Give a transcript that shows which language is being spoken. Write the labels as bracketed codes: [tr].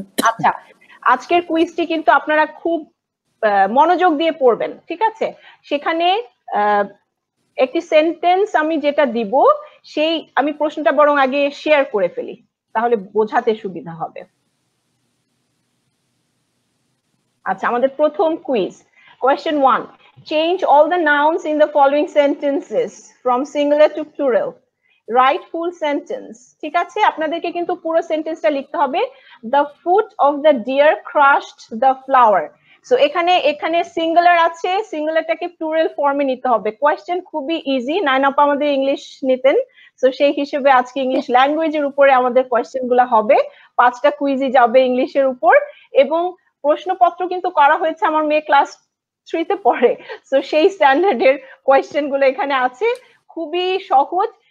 [bn] আচ্ছা, আজকের কুইজটি কিন্তু আপনারা খুব মনোযোগ দিয়ে পড়বেন, ঠিক আছে? সেখানে একটি সেন্টেন্স আমি যেটা দিব, সেই আমি প্রশ্নটা বরং আগে শেয়ার করে ফেলি, তাহলে বোঝাতে সুবিধা হবে। আচ্ছা, আমাদের প্রথম quiz, question 1, [en] change all the nouns in the following sentences from singular to plural, write full sentence। [bn] ঠিক আছে, আপনাদেরকে কিন্তু পুরো সেন্টেন্সটা লিখতে হবে। [en] the foot of the deer crushed the flower। [bn] So এখানে সিঙ্গুলার আছে, সিঙ্গুলারটাকে প্লুরাল ফর্মে নিতে হবে। কোয়েশ্চেন খুবই ইজি, নাইনাপা আমাদের ইংলিশ নিতেন, সো সেই হিসেবে আজকে ইংলিশ ল্যাঙ্গুয়েজের উপরে আমাদের কোয়েশ্চেন গুলো হবে। 5টা কুইজই যাবে ইংলিশের উপর, এবং প্রশ্নপত্র কিন্তু করা হয়েছে, আমার মেয়ে ক্লাস 3-তে পড়ে, সো সেই স্ট্যান্ডার্ডের কোয়েশ্চেন গুলো এখানে আছে, খুবই সহজ।